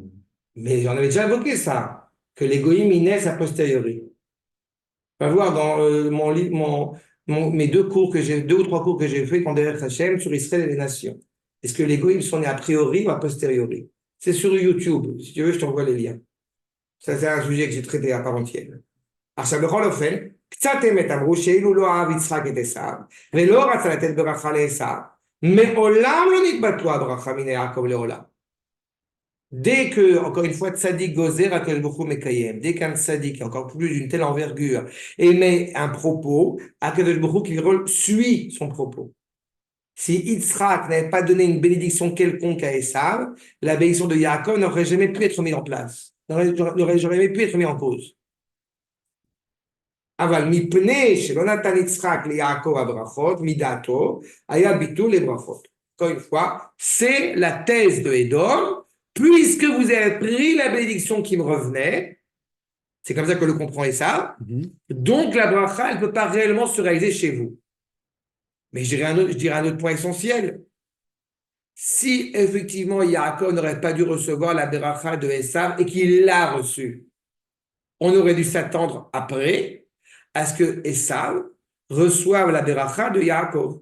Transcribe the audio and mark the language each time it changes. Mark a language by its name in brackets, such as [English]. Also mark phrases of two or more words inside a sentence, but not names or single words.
[French] Mais j'en avais déjà évoqué ça, que les goïms ils naissent a posteriori. On va voir dans mes deux ou trois cours que j'ai fait quand derrière Hachem sur Israël et les nations. Est-ce que les goïms sont nés a priori ou a posteriori? C'est sur YouTube. Si tu veux, je t'envoie les liens. Ça, c'est un sujet que j'ai traité à part entière. [Hebrew] עכשיו בכל אופן, קצת אמת אמרו שאילו לא אהב יצחק את עשיו, ולא רצה לתת ברכה לעשיו, מעולם לא נתבטלו הברכה מן יעקב לעולם. [French] Dès que, encore une fois, [Hebrew] צדיק גוזר הקדוש ברוך הוא מקיים, [French] dès qu'un Tzadik, encore plus d'une telle envergure, émet un propos, [Hebrew] הקדוש ברוך הוא [French] suit son propos. Si Yitzhak n'avait pas donné une bénédiction quelconque à Esav, la bénédiction de Yaakov n'aurait jamais pu être mise en place, n'aurait jamais pu être mise en cause. [Hebrew] אבל מפני שלא נתן יצחק ליעקב הברכות, מדעתו, היה ביטול לברכות. [French] Encore une fois, c'est la thèse de Édom, puisque vous avez pris la bénédiction qui me revenait, c'est comme ça que le comprend Esav, donc la bracha, elle ne peut pas réellement se réaliser chez vous. Mais je dirais un autre point essentiel. Si effectivement Yaakov n'aurait pas dû recevoir la bracha de Esav et qu'il l'a reçue, on aurait dû s'attendre après à ce que Esav reçoivent la beracha de Yaakov.